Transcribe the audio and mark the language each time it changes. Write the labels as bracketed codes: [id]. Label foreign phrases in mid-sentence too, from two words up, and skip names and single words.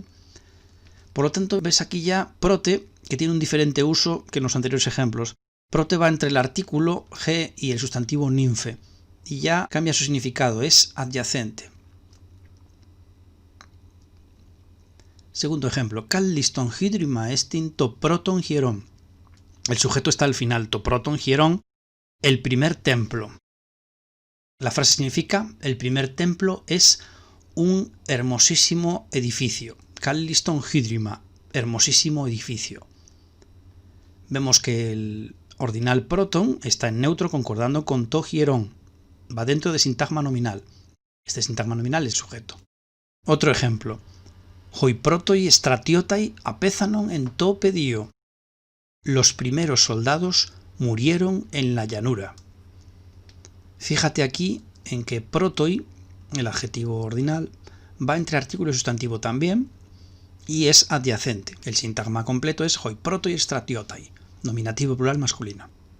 [es] Por lo tanto, ves aquí ya prote, que tiene un diferente uso que en los anteriores ejemplos. Prote va entre el artículo he y el sustantivo nymphe. Y ya cambia su significado, es adyacente. Segundo ejemplo, [el] kalliston hydrima estin to proton hieron. [es] El sujeto está al final, [el] to proton hieron, [es] el primer templo. La frase significa, el primer templo es un hermosísimo edificio. [el] Kalliston hydrima, [es] hermosísimo edificio. Vemos que el ordinal proton está en neutro concordando con [el] to hieron. [es] Va dentro de sintagma nominal. Este sintagma nominal es sujeto. Otro ejemplo. [el] Hoi protoi stratiotai apézanon en to pedío. [es] Los primeros soldados murieron en la llanura. Fíjate aquí en que protoi, el adjetivo ordinal, va entre artículo y sustantivo también y es adyacente. El sintagma completo es [el] hoi protoi stratiotai, [es] nominativo plural masculino.